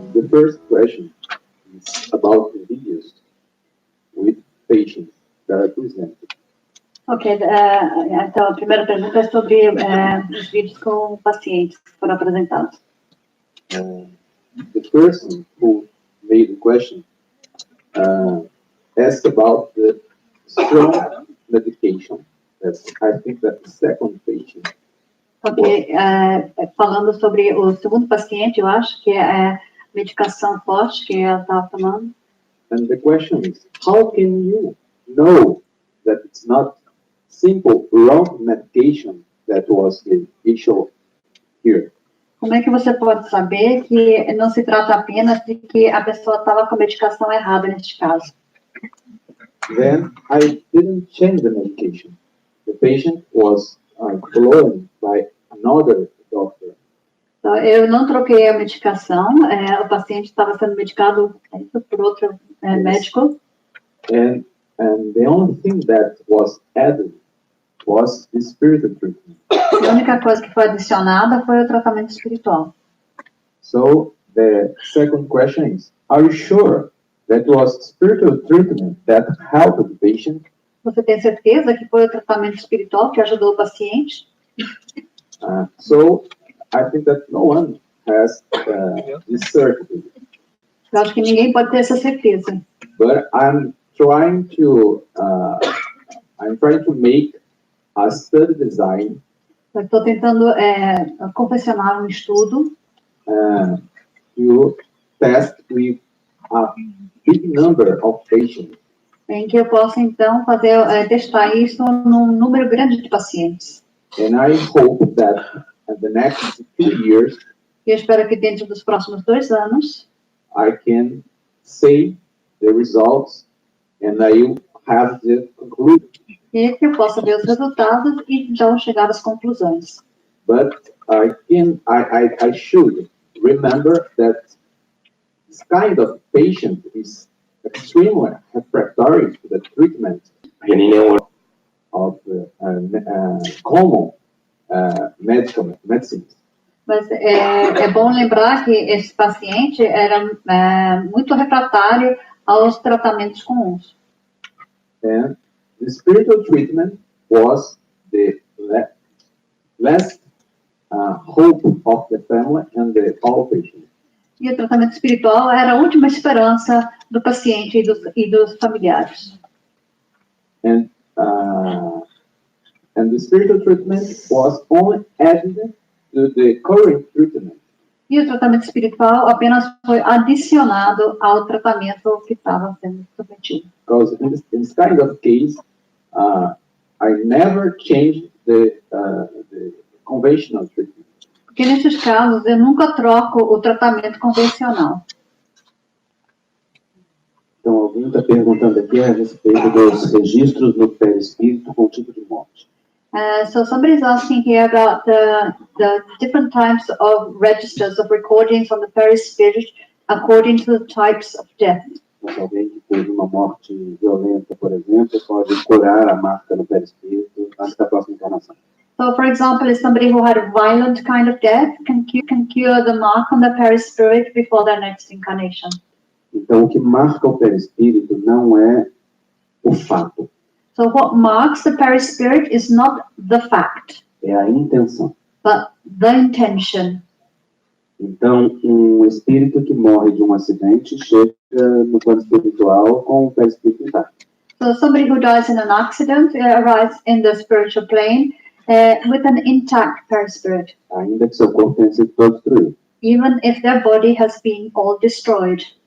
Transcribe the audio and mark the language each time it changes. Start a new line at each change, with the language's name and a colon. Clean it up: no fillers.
English: first question is about the videos with patients that are presented.
Portuguese: Ok, então a primeira pergunta é sobre os vídeos com pacientes que foram apresentados.
English: The person who made the question asked about the strong medication. I think that the second patient.
Portuguese: Ok, falando sobre o segundo paciente, eu acho que é a medicação forte que ela estava tomando.
English: And the question is, how can you know that it's not simple wrong medication that was the issue here?
Portuguese: Como é que você pode saber que não se trata apenas de que a pessoa estava com a medicação errada neste caso?
English: Then I didn't change the medication. The patient was followed by another doctor.
Portuguese: Então, eu não troquei a medicação, o paciente estava sendo medicado por outro médico.
English: And the only thing that was added was the spiritual treatment.
Portuguese: A única coisa que foi adicionada foi o tratamento espiritual.
English: So the second question is, are you sure that was spiritual treatment that helped the patient?
Portuguese: Você tem certeza que foi o tratamento espiritual que ajudou o paciente?
English: So I think that no one has this certainty.
Portuguese: Eu acho que ninguém pode ter essa certeza.
English: But I'm trying to make a study design.
Portuguese: Eu estou tentando confeccionar um estudo
English: to test with a big number of patients.
Portuguese: Em que eu possa então testar isso num número grande de pacientes.
English: And I hope that in the next 2 years,
Portuguese: eu espero que dentro dos próximos 2 anos,
English: I can say the results and I will have the conclusion.
Portuguese: E que eu possa ver os resultados e então chegar às conclusões.
English: But I should remember that this kind of patient is extremely refractory to the treatment of common medicines.
Portuguese: Mas é bom lembrar que esse paciente era muito refratário aos tratamentos comuns.
English: And the spiritual treatment was the last hope of the family and the all patients.
Portuguese: E o tratamento espiritual era a última esperança do paciente e dos familiares.
English: And the spiritual treatment was only added to the current treatment.
Portuguese: E o tratamento espiritual apenas foi adicionado ao tratamento que estava sendo submetido.
English: Because in this kind of case, I never changed the conventional treatment.
Portuguese: Porque nesses casos eu nunca troco o tratamento convencional. Então, alguém está perguntando aqui a respeito dos registros no perispírito com tipo de morte.
English: So somebody's asking here about the different types of registers of recordings on the perispirit according to the types of death.
Portuguese: Mas alguém que teve uma morte violenta, por exemplo, pode curar a marca no perispírito antes da próxima encarnação.
English: So, for example, if somebody who had a violent kind of death can cure the mark on the perispirit before their next incarnation.
Portuguese: Então, o que marca o perispírito não é o fato.
English: So what marks the perispirit is not the fact,
Portuguese: é a intenção.
English: but the intention.
Portuguese: Então, um espírito que morre de um acidente chega no plano espiritual com o perispírito intacto.
English: So somebody who dies in an accident arrives in the spiritual plane with an intact perispirit,
Portuguese: Ainda que seu corpo tenha sido todo destruído.
English: even if their body has been all destroyed.